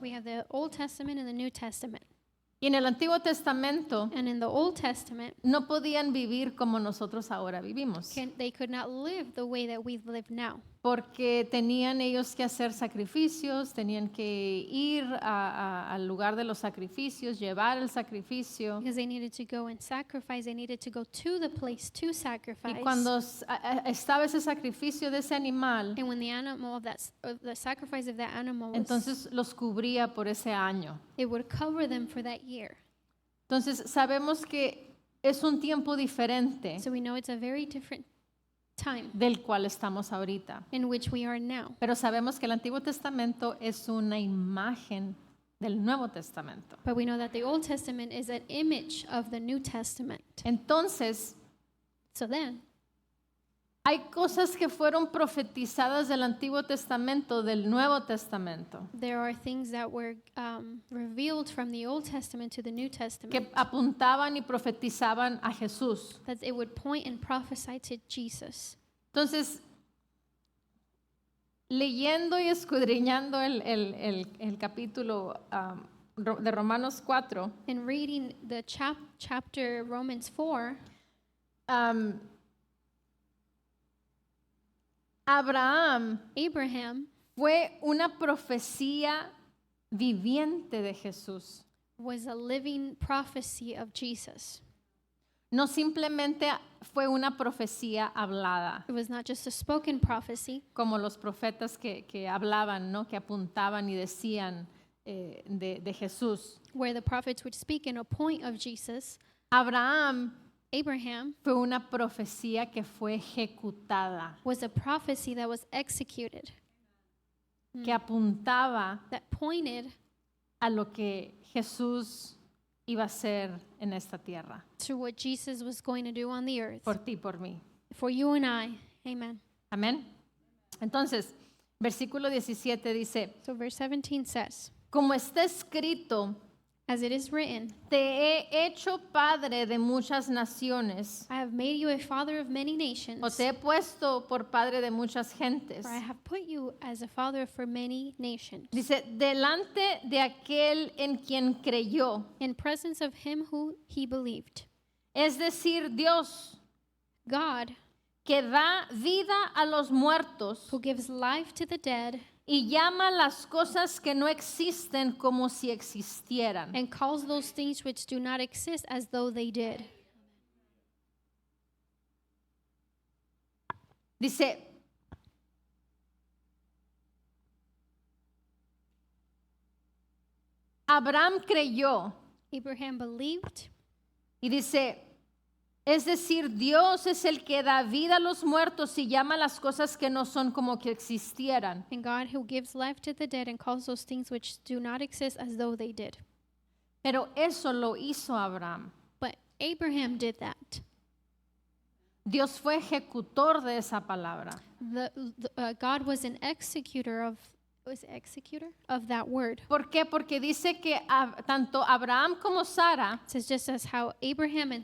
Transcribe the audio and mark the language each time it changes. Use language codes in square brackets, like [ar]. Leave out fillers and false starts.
[en] We have the Old Testament and the New Testament. [es] Y en el Antiguo Testamento [en] And in the Old Testament, [es] no podían vivir como nosotros ahora vivimos, [en] they could not live the way that we live now. [es] porque tenían ellos que hacer sacrificios, tenían que ir al lugar de los sacrificios, llevar el sacrificio. [en] Because they needed to go and sacrifice, they needed to go to the place to sacrifice. [es] Y cuando estaba ese sacrificio de ese animal, [en] And when the animal of the sacrifice of that animal was, [es] entonces los cubría por ese año. [en] it would cover them for that year. [es] Entonces sabemos que es un tiempo diferente [en] So we know it's a very different time [es] del cual estamos ahorita. [en] in which we are now. [es] Pero sabemos que el Antiguo Testamento es una imagen del Nuevo Testamento. [en] But we know that the Old Testament is an image of the New Testament. [es] Entonces, [en] So then, [es] hay cosas que fueron profetizadas del Antiguo Testamento, del Nuevo Testamento, [en] there are things that were revealed from the Old Testament to the New Testament, [es] que apuntaban y profetizaban a Jesús. [en] that it would point and prophesy to Jesus. [es] Entonces, leyendo y escudriñando el capítulo de Romanos 4, [en] And reading the chapter Romans 4, [es] Abraham [en] Abraham [es] fue una profecía viviente de Jesús. [en] was a living prophecy of Jesus. [es] No simplemente fue una profecía hablada, [en] It was not just a spoken prophecy, [es] como los profetas que hablaban, ¿no? Que apuntaban y decían de Jesús. [en] where the prophets would speak in a point of Jesus. [es] Abraham [en] Abraham [es] fue una profecía que fue ejecutada, [en] was a prophecy that was executed, [es] que apuntaba [en] that pointed [es] a lo que Jesús iba a hacer en esta tierra, [en] to what Jesus was going to do on the earth. [es] por ti, por mí. [en] For you and I. Amen. [es] Amén. Entonces, versículo 17 dice, [en] So verse 17 says, [es] como está escrito, [en] as it is written, [es] te he hecho padre de muchas naciones, [en] I have made you a father of many nations, [es] o te he puesto por padre de muchas gentes. [en] for I have put you as a father for many nations. [es] Dice, delante de aquel en quien creyó, [en] In presence of him who he believed. [es] es decir, Dios, [en] God, [es] que da vida a los muertos [en] who gives life to the dead [es] y llama las cosas que no existen como si existieran. [en] and calls those things which do not exist as though they did. [es] Dice, Abraham creyó [en] Abraham believed, [es] y dice, es decir, Dios es el que da vida a los muertos y llama las cosas que no son como que existieran. [en] and God who gives life to the dead and calls those things which do not exist as though they did. [es] Pero eso lo hizo Abraham. [en] But Abraham did that. [es] Dios fue ejecutor de esa palabra. [en] God was an executor of that word. [es] ¿Por qué? Porque dice que tanto Abraham como Sara, [en] It says just as how Abraham and